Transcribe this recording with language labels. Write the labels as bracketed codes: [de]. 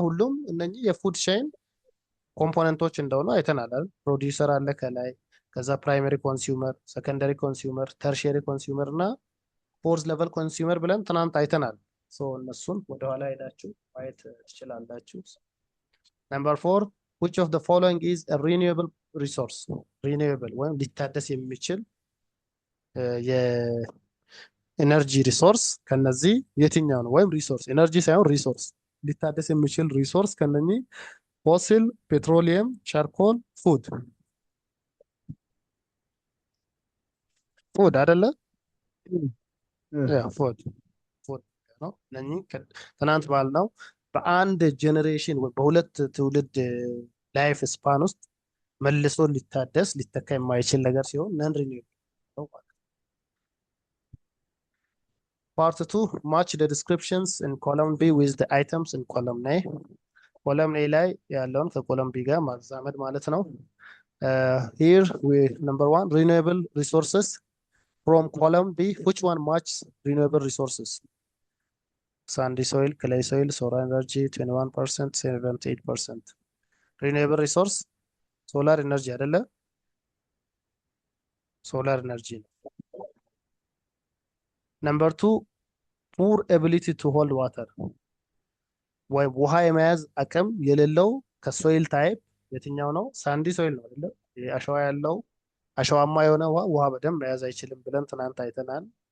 [am] ሁሉም እነኚህ የፉድ ቼን ኮምፖነንቶች እንደሆኑ አይተናል አይደል? ፕሮዲውሰር አለ ከላይ፣ ከዛ ፕራይመሪ ኮንሱመር፣ ሰከንደሪ ኮንሱመር፣ ተርሺየሪ ኮንሱመር እና ፎርዝ ሌቨል ኮንሱመር ብለን ትናንት አይተናል። ሶ እነሱን ወደኋላ ሄዳችሁ ማየት ትችላላችሁ። ነምበር 4 [en] which of the following is a renewable resource? [am] renewable ወይም ሊታደስ የሚችል የኤነርጂ ሪሶርስ ከነዚህ የትኛው ነው? ወይም ሪሶርስ ኤነርጂ ሳይሆን ሪሶርስ ሊታደስ የሚችል ሪሶርስ ከነኚህ ፎሲል፣ ፔትሮሊየም፣ ቻርኮል፣ ፉድ አይደለ? ፉድ ነው። እነኚህ ትናንት ባልነው በአንድ ጄኔሬሽን ወይ በሁለት ትውልድ ላይፍ ስፓን ውስጥ መልሶ ሊታደስ ሊተካ የማይችል ነገር ሲሆን ነን ሪኒውብል ነው ማለት ነው። ፓርት 2 [en] match the descriptions in column B with the items in column A. [am] ኮለም A ላይ ያለውን ከኮለም B ጋር ማዛመድ ማለት ነው። [en] here we number 1 renewable resources from column B, which one matches renewable resources? Sandy soil, clay soil, solar energy 21%, 78%. renewable resource solar energy አይደለ? [am] solar energy ነው። [en] number 2 poor ability to hold water [am] ወይ ውሃ የመያዝ አቅም የሌለው ከሶይል ታይፕ የትኛው ነው? ሳንዲ ሶይል ነው አይደለ? አሸዋ ያለው አሸዋማ የሆነ ውሃ በደንብ መያዝ አይችልም ብለን ትናንት አይተናል።